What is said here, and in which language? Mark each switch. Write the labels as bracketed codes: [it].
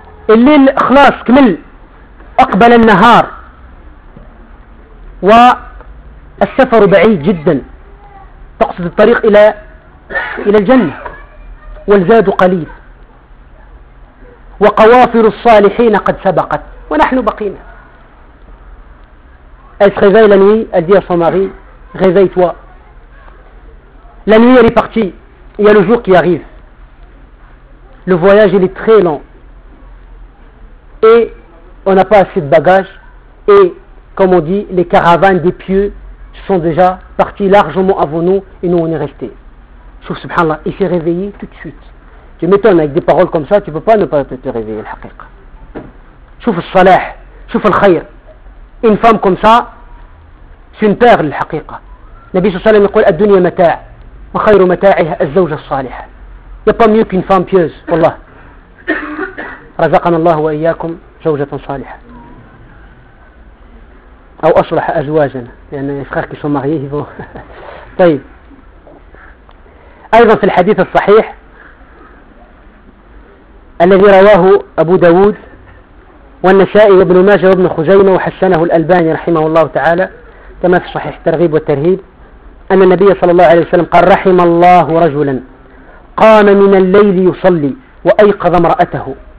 [ar] الليل خلاص كمل أقبل النهار و السفر بعيد جدا تقصد الطريق إلى الجنة والزاد قليل وقوافر الصالحين قد سبقت ونحن بقينا [fr] Est-ce réveillé la nuit? Elle dit à son mari, réveille-toi. La nuit, elle est partie. Il y a le jour qui arrive. Le voyage, il est très long. Et on n'a pas assez de bagages. Et comme on dit, les caravanes des pieux sont déjà partis largement avant nous et nous on est restés. Sauf subhanallah, il s'est réveillé tout de suite. Je m'étonne avec des paroles comme ça, tu ne peux pas ne pas te réveiller, la haqiqa. Sauf le salah, sauf le khayr. Une femme comme ça, c'est une perle, la haqiqa. [ar] Nabi sallallahu alayhi wa sallam, الدنيا متاع وخير متاعها الزوجة الصالحة. [fr] Il n'y a pas mieux qu'une femme pieuse, wallah. [ar] رزقنا الله وإياكم زوجة صالحة. أو أصلح أزواجنا لأن أخاك يسمى غيهب طيب أيضا في الحديث الصحيح الذي رواه أبو داود والنسائي وابن ماجه وابن خزيمة وحسنه الألباني رحمه الله تعالى كما في صحيح الترغيب والترهيب أن النبي صلى الله عليه وسلم قال رحم الله رجلا قام من الليل يصلي وأيقظ امرأته